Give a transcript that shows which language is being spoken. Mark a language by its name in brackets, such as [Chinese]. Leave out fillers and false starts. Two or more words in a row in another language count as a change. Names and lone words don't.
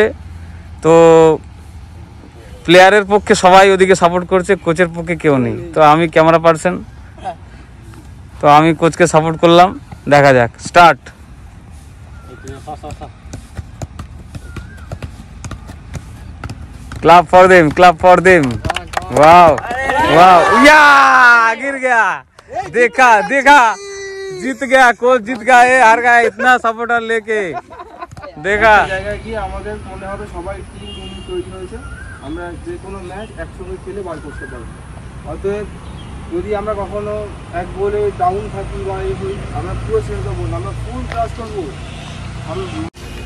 [Bangla] তো প্লেয়ারের পক্ষে সবাই ওদিকে সাপোর্ট করছে, কোচের পক্ষে কেউ নেই। তো আমি [English] camera person, [Bangla] তো আমি কোচকে সাপোর্ট করলাম। দেখা যাক, স্টার্ট। [English] clap for them, clap for them. वाओ वाओ, [Hindi] या गिर गया। देखा देखा, जीत गया, कोच जीत गया, ये हार गया इतना सपोर्टर लेके। देखा [Bangla] জায়গায় কি আমাদের মনে হবে সবাই [English] team unit [Bangla] তৈরি হয়েছে, আমরা যে কোনো ম্যাচ একসঙ্গে খেলে বার করতে পারবো। অতএব যদি আমরা কখনো এক গোলে ডাউন থাকি বা এই হই, আমরা পুরো ছেড়ে দেবো না, আমরা [English] full trust [Bangla] করবো।